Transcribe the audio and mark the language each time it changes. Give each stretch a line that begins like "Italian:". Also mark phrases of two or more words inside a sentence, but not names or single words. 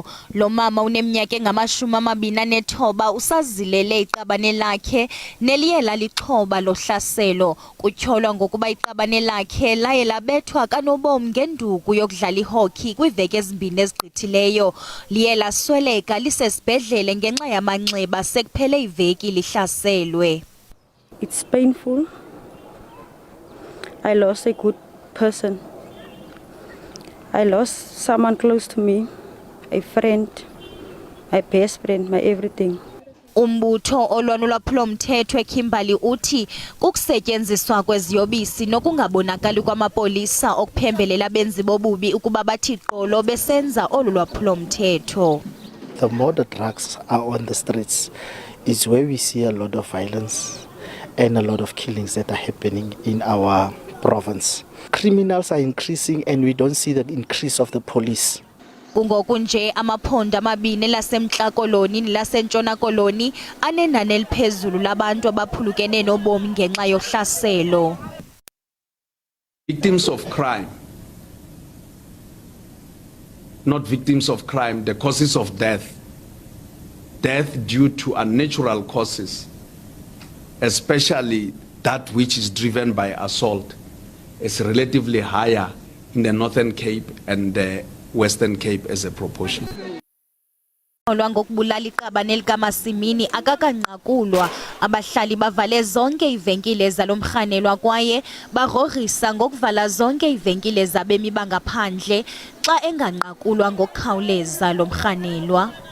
Xhosa: Lo mama uneminyaka engama-29 usazilele iqabane lakhe neliye lalixhoba lohlaselo. Kutyholwa ngokuba iqabane lakhe laye labethwa kanobom ngenduku yokudlala ihockey kwiiveki ezimbini ezigqithileyo. Liye lasweleka lisesibhedlele ngenxa yamanxeba sekuphele iveki lihlaselwe.
English: It's painful. I lost a good person. I lost someone close to me, a friend, my best friend, my everything.
Xhosa: Umbutho olwanulwaphulomthetho eKimberley uthi kukusetyenziswa kweziyobisi nokungabonakali kwamapolisa okuphembelela benzi bobubi ukuba bathi qolo besenza olu lwaphulomthetho.
English: The more the drugs are on the streets is where we see a lot of violence and a lot of killings that are happening in our province. Criminals are increasing and we don't see the increase of the police.
Xhosa: Kungoku nje amaphondo amabini laseMntla Koloni nelasentshona Koloni anenani eliphezulu labantu abaphulukene nobomi ngenxa yohlaselo.
English: Victims of crime, not victims of crime, the causes of death due to unnatural causes, especially that which is driven by assault, is relatively higher in the Northern Cape and the Western Cape as a proportion.
Xhosa: Ngokubulala iqabane likaMasimini akakanqakulwa, abahlali bavale zonke iivenkile zalomrhanelwa kwaye barorisa ngokuvala zonke iivenkile zabemi bangaphandle xa enganqakulwa ngokukhawuleza lomrhanelwa.